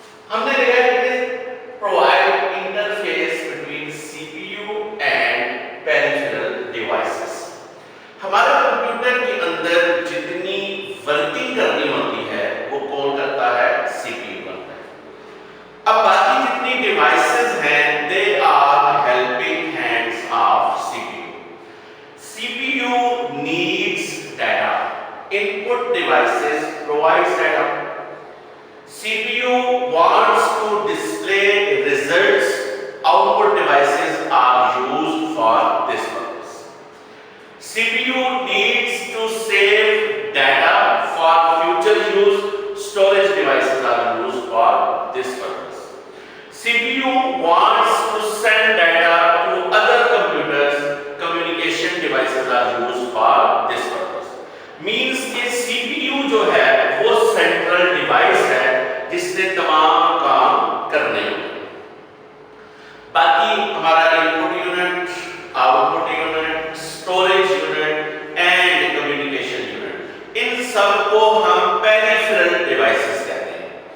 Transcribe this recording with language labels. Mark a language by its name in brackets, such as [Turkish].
[Urdu] ہم نے دیکھا کہ [English] provide interface between CPU and peripheral devices. [Urdu] ہمارے کمپیوٹر کے اندر جتنی ورکنگ کرنی ہوتی ہے وہ کون کرتا ہے؟ CPU کرتا ہے. اب باقی جتنی ڈیوائسز ہیں [English] they are helping hands of CPU. CPU needs data. Input devices provides data. CPU wants to display results. Output devices are used for this purpose. CPU needs to save data for future use. Storage devices are used for this purpose. CPU wants to send data to other computers. Communication devices are used for this purpose. Means [Urdu] کہ CPU جو ہے وہ central device ہے جس نے تمام کام کرنے ہیں. باقی ہمارا input unit, out put unit, storage unit and communication unit, ان سب کو ہم پیریفرل ڈیوائسز کہتے ہیں.